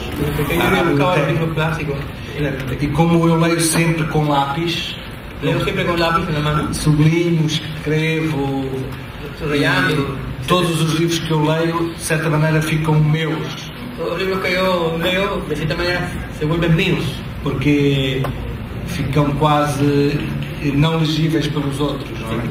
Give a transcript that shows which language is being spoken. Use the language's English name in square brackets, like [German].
[Spanish] Desde pequeño yo buscaba los libros clásicos en la biblioteca. [Portuguese] E como eu leio sempre com lápis, [Spanish] leo siempre con lápiz en la mano, [Portuguese] sublinho, escrevo, [Spanish] subrayando. [Portuguese] Todos os livros que eu leio, de certa maneira, ficam meus. [Spanish] Todos los libros que yo leo, de cierta manera, se vuelven míos. [Portuguese] Porque ficam quase não legíveis pelos outros, não é?